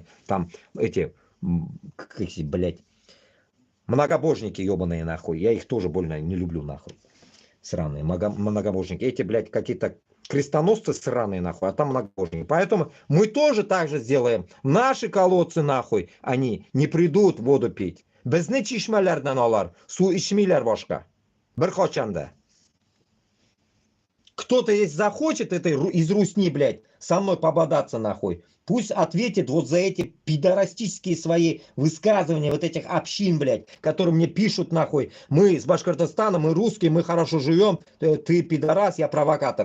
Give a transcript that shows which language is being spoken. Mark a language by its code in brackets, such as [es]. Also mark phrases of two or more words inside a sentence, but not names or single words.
[ru] Там эти, блядь, многобожники ебаные нахуй. Я их тоже больно не люблю нахуй. Сраные многобожники. Эти, блядь, какие-то крестоносцы сраные нахуй, а там многобожники. Поэтому мы тоже так же сделаем. Наши колодцы нахуй, они не придут воду пить. [tt] Безне чишмелерден алар, су ичмилер башка. Берхочанда. [ru] Кто-то если захочет это из русни, блядь, со мной пободаться нахуй, пусть ответит вот за эти пидорастические свои высказывания, вот этих общин, блядь, которые мне пишут нахуй, мы с Башкортостана, мы русские, мы хорошо живем, ты пидорас, я провокатор.